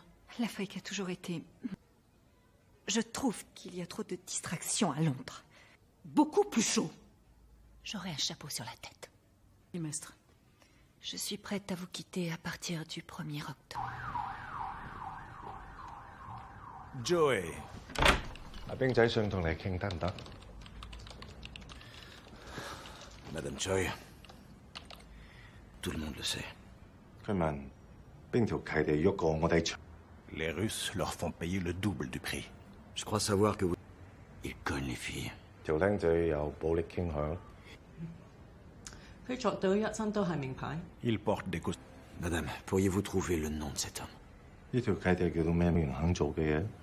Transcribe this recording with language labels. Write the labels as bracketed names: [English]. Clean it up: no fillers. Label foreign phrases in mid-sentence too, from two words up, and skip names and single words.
[French] L'Afrique a toujours été... Je trouve qu'il y a trop de distractions à Londres. Beaucoup plus chaud. J'aurai un chapeau sur la tête. Trimestre. Je suis prête à vous quitter à partir du 1er octobre. Joey. [Cantonese] 阿兵仔想同你傾得唔得 [French] Madame Choi, tout le monde le sait. [Cantonese] 佢問邊條契地喐過我哋場 [French] Les Russes leur font payer le double du prix. Je crois savoir que vous... Ils cognent les filles. [Cantonese] 條僆仔有暴力傾向佢着到一身都係名牌。 [French] Ils portent des costumes. Madame, pourriez-vous trouver le nom de cet homme? [Cantonese] 呢條契地叫到咩人肯做嘅嘢